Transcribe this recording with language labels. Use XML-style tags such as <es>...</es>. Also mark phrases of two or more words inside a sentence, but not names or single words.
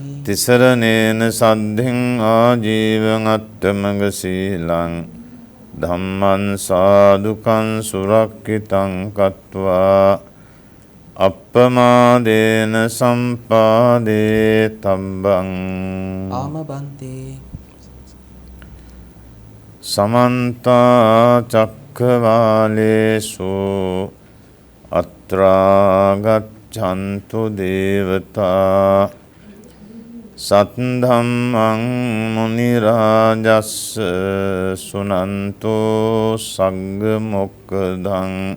<pi>තිසරණේන සද්ධින් ආජීවං අට්ඨමග සීලං ධම්මං සාදුකං සුරක්ඛිතං කତ୍වා අප්පමාදේන සම්පාදේ තබ්බං. ආමබන්තේ සමන්ත චක්ඛවාලේසු අත්‍රා ගච්ඡන්තු දේවතා සත්ධම්මං මුනි රාජස්ස සුනන්තෝ සග්ග මොක්ඛදං</pi>